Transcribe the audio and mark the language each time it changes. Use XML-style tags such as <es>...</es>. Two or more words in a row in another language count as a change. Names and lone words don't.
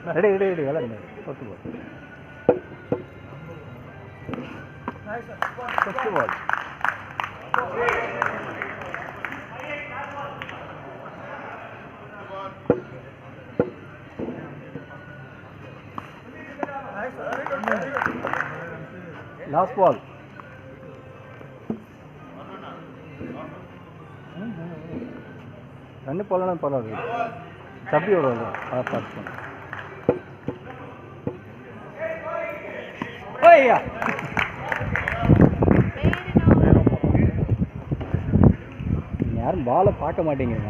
<en>రెడీ వెళ్ళండి. fourth ball. first ball. last ball.</en> <ta>ரன் போடலாம் பரவாயில்ல. சப்பி வருவாங்க பார்த்து. ஓய்யா யாரும் பாலை பார்க்க மாட்டேங்கிறீங்க.</ta>